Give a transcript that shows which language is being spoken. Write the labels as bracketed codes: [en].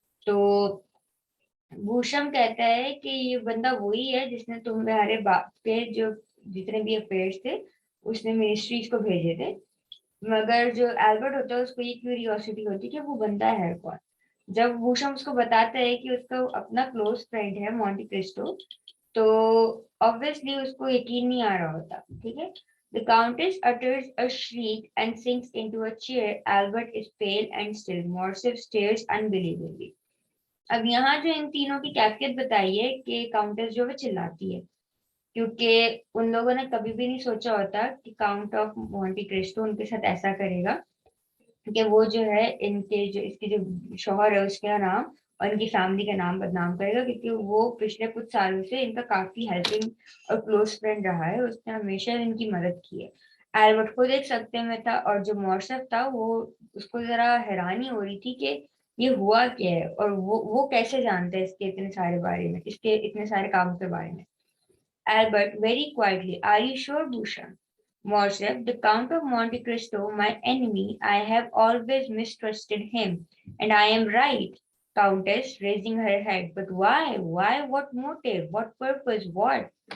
[hi] तो भूषण कहता है कि ये बंदा वही है जिसने तुम्हारे बाप के जो जितने भी अफेयर्स थे उसने मिनिस्ट्रीज को भेजे थे। मगर जो एल्बर्ट होता है उसको ये क्यूरियोसिटी होती है कि वो बंदा है कौन। जब भूषण उसको बताता है कि उसका अपना क्लोज फ्रेंड है मॉन्टे क्रिस्टो, तो ऑब्वियसली उसको यकीन नहीं आ रहा होता, ठीक है। [en] The countess utters a shriek and sinks into a chair. Albert is pale and still. Morcerf stares unbelievingly. [hi] अब यहाँ जो इन तीनों की कैफियत बताई है कि काउंटेस जो है चिल्लाती है, क्योंकि उन लोगों ने कभी भी नहीं सोचा होता कि काउंट ऑफ मोंटे क्रिस्टो उनके साथ ऐसा करेगा कि वो जो है इनके जो इसके जो शौहर है उसका नाम और इनकी फैमिली का नाम बदनाम करेगा, क्योंकि वो पिछले कुछ सालों से इनका काफी हेल्पिंग और क्लोज फ्रेंड रहा है, उसने हमेशा इनकी मदद की है। एल्बर्ट खुद एक सत्ते में था और जो मॉर्सर था वो उसको जरा हैरानी हो रही थी कि ये हुआ क्या है और वो कैसे जानते हैं इसके इतने सारे बारे में, इसके इतने सारे कामों के बारे में। [en] Albert very quietly, are you sure, Bhushan? Morcerf, the Count of Monte Cristo, my enemy, I have always mistrusted him, and I am right. Countess, raising her head, but why? Why? What motive? What purpose? What?